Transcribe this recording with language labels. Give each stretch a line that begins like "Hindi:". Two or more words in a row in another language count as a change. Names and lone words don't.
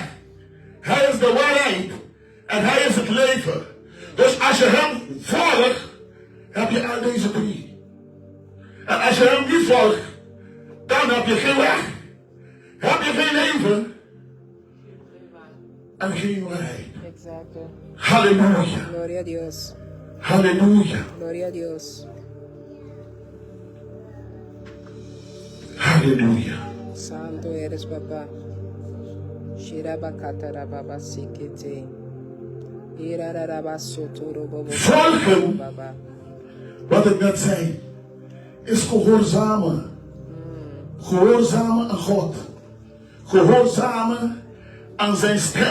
Dutch: Hij is de waarheid. En Hij is het leven. Dus als je Hem volgt, heb je al deze drie. En als je Hem niet volgt, dan heb je geen weg. Heb je geen leven. En geen waarheid.
Spanish: Exacto.
Dutch: Halleluja.
Spanish: Gloria a Dios.
Dutch: Halleluja.
Spanish: Gloria a Dios.
Dutch: Halleluja.
Spanish: Santo eres, papá. Shirabakatarababa sikete. Irararabasotorobobo.
Dutch: Volgen, Baba. wat ik net zei, is gehoorzamen. Gehoorzamen aan God. Gehoorzamen aan zijn stem.